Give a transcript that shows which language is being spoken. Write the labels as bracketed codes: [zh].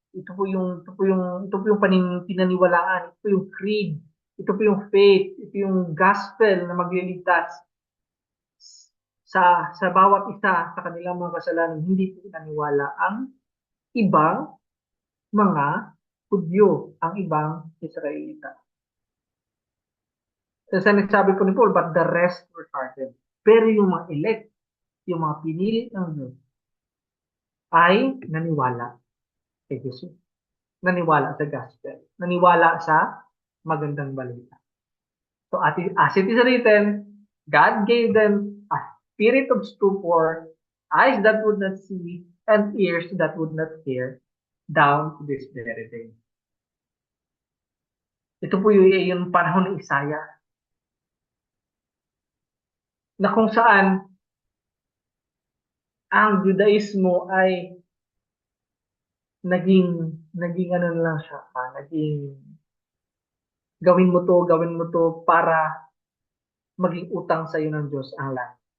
[tl] Ito po yung pinaniwalaan, ito po yung creed, ito po yung faith, ito yung gospel na magliligtas sa bawat isa sa kanilang mga kasalanan. Hindi po naniwala ang ibang mga Hudyo, ang ibang Israelita. Sa nagsabi po ni [en] Paul, but the rest were hardened. [tl] Pero yung mga elect, yung mga pinili ng Diyos, ay naniwala kay Jesus. Naniwala sa gospel. Naniwala sa magandang balita. [en] So as it is written, God gave them a spirit of stupor, eyes that would not see, and ears that would not hear, down to this very day. [tl] Ito po yung panahon ng Isaiah na kung saan ang Judaismo ay naging ano lang siya, naging gawin mo to para maging utang sa iyo ng Diyos ang langit.